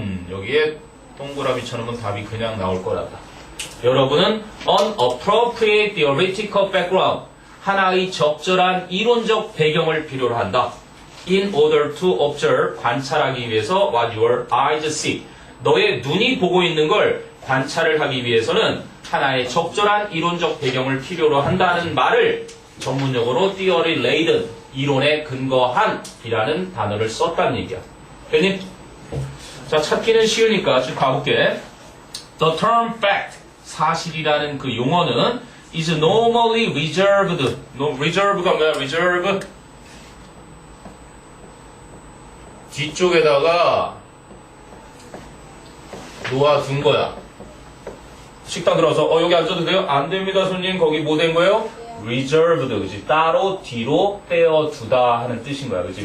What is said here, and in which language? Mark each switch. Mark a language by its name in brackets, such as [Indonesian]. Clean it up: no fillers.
[Korean] 여기에 동그라미 쳐놓으면 답이 그냥 나올 거란다. 여러분은 [English] an appropriate theoretical background, [Korean] 하나의 적절한 이론적 배경을 필요로 한다. [English] In order to observe, [Korean] 관찰하기 위해서 [English] what your eyes see. [Korean] 너의 눈이 보고 있는 걸 관찰을 하기 위해서는 하나의 적절한 이론적 배경을 필요로 한다는 말을 전문용어로 [English] theory laden, [Korean] 이론에 근거한 이라는 단어를 썼다는 얘기야. 됐니? 자, 찾기는 쉬우니까 좀 가볼게. [English] The term fact, [Korean] 사실이라는 그 용어는 [English] is normally reserved. [Korean] reserve가 뭐야? [English] reserve. [Korean] 뒤쪽에다가 놓아둔 거야. 식당 들어와서 여기 앉아도 돼요? 안 됩니다, 손님. 거기 뭐 된 거예요? reserved, 그치? 따로 뒤로 떼어두다 하는 뜻인 거야, 그치?